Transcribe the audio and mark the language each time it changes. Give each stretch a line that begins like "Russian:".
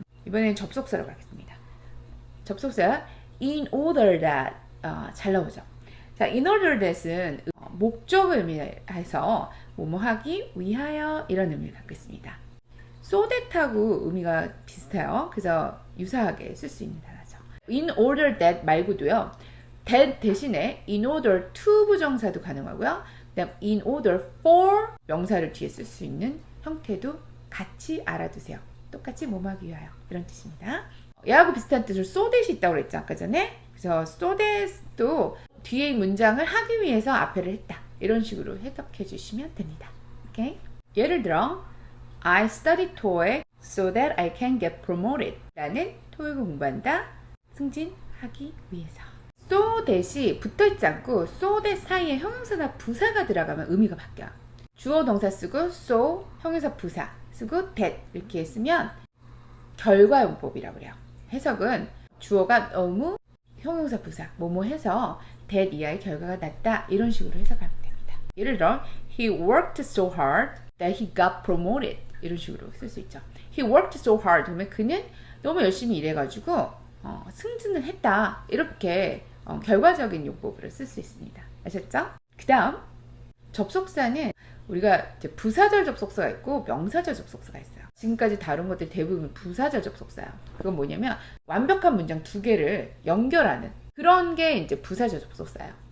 Korean: 이번엔 접속사로 가겠습니다. 접속사 in order that 잘 나오죠. 자, in order that은 목적을 의미해서 뭐뭐 하기 위하여 이런 의미를 갖고 있습니다. so that하고 의미가 비슷해요. 그래서 유사하게 쓸 수 있는 단어죠. in order that 말고도요. that 대신에 in order to 부정사도 가능하고요. 그다음 in order for 명사를 뒤에 쓸 수 있는 형태도 같이 알아두세요. 똑같이 뭐하기 위하여 이런 뜻입니다. 얘하고 비슷한 뜻으로 so that이 있다고 그랬죠. 아까 전에. 그래서 so that도 뒤에 문장을 하기 위해서 앞에를 했다. 이런 식으로 해석해 주시면 됩니다. 오케이? 예를 들어
English: I study TOEIC so that I can get promoted.
Korean: 라는 토익을 공부한다. 승진하기 위해서. so that이 붙어있지 않고 so that 사이에 형용사나 부사가 들어가면 의미가 바뀌어요. 주어 동사 쓰고 so 형용사 부사 쓰고 that 이렇게 쓰면 결과용법이라고 그래요. 해석은 주어가 너무 형용사 부사 뭐뭐 해서 that 이하의 결과가 났다 이런 식으로 해석하면 됩니다. 예를 들어
English: He worked so hard that he got promoted
Korean: 이런 식으로 쓸 수 있죠.
English: He worked so hard
Korean: 그러면 그는 너무 열심히 일해가지고 승진을 했다 이렇게 결과적인 용법으로 쓸 수 있습니다. 아셨죠? 그 다음 접속사는 우리가 이제 부사절 접속사가 있고 명사절 접속사가 있어요. 지금까지 다룬 것들 대부분 부사절 접속사예요. 그건 뭐냐면 완벽한 문장 두 개를 연결하는 그런 게 이제 부사절 접속사예요.